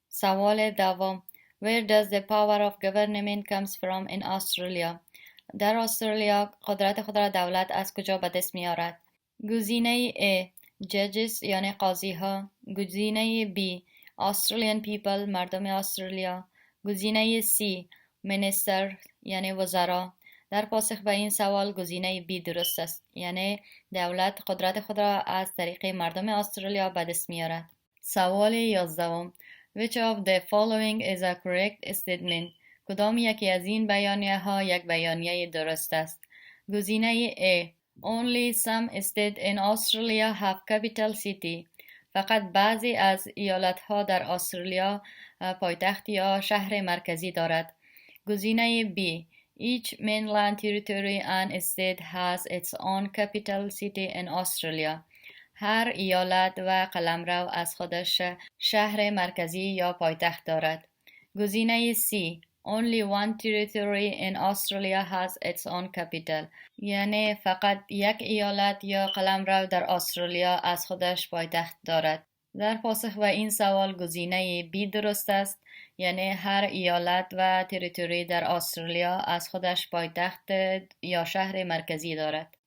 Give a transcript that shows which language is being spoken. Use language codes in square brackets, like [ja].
[fa] سوال دوم. [en] Where does the power of government comes from in Australia؟ [fa] در استرالیا قدرت خود را دولت از کجا به دست می آورد؟ گزینه A judges یعنی قاضی ها، گزینه B Australian people مردم استرالیا، گزینه C minister یعنی وزرا. در پاسخ به این سوال گزینه B درست است. یعنی دولت قدرت خود را از طریق مردم استرالیا به دست می آورد. سوال 11. [en] Which of the following is a correct statement؟ [fa] کدام یکی از این بیانیه ها یک بیانیه درست است؟ [en] گزینه A Only some states in Australia have capital city. [fa] فقط بعضی از ایالت ها در استرالیا پایتخت یا شهر مرکزی دارد. [en] گزینه B Each mainland territory and state has its own capital city in Australia. [fa] هر ایالت و قلمرو از خودش شهر مرکزی یا پایتخت دارد. [en] گزینه C Only one territory in Australia has its own capital. [fa] یعنی فقط یک ایالت یا قلمرو در استرالیا از خودش پایتخت دارد. در پاسخ به این سوال گزینه B درست است. یعنی هر ایالت و تریتوری در استرالیا از خودش پایتخت یا شهر مرکزی دارد.